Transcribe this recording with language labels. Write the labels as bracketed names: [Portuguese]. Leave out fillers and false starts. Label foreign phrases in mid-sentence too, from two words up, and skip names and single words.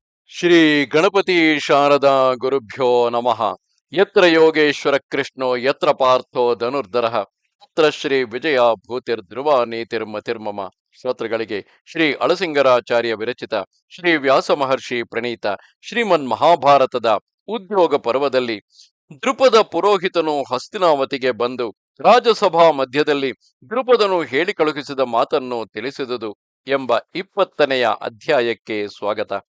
[Sanskrit] ಶ್ರೀ ಗಣಪತಿ ಶಾರದಾ ಗುರುಭ್ಯೋ ನಮಃ. ಯತ್ರ ಯೋಗೇಶ್ವರ ಕೃಷ್ಣೋ ಯತ್ರ ಪಾರ್ಥೋ ಧನುರ್ಧರಃ ಯತ್ರ ಶ್ರೀ ವಿಜಯ ಭೂತಿರ್ಧ್ರುವ ನೀತಿರ್ಮತಿರ್ಮಮ. [Kannada] ಶ್ರೋತೃಗಳಿಗೆ ಶ್ರೀ ಅಳಸಿಂಗರಾಚಾರ್ಯ ವಿರಚಿತ ಶ್ರೀ ವ್ಯಾಸ ಮಹರ್ಷಿ ಪ್ರಣೀತ ಶ್ರೀಮನ್ ಮಹಾಭಾರತದ ಉದ್ಯೋಗ ಪರ್ವದಲ್ಲಿ ದೃಪದ ಪುರೋಹಿತನು ಹಸ್ತಿನಾವತಿಗೆ ಬಂದು ರಾಜಸಭಾ ಮಧ್ಯದಲ್ಲಿ ದೃಪದನು ಹೇಳಿ ಕಳುಹಿಸಿದ ಮಾತನ್ನು ತಿಳಿಸಿದುದು ಎಂಬ 20ನೆಯ ಅಧ್ಯಾಯಕ್ಕೆ ಸ್ವಾಗತ.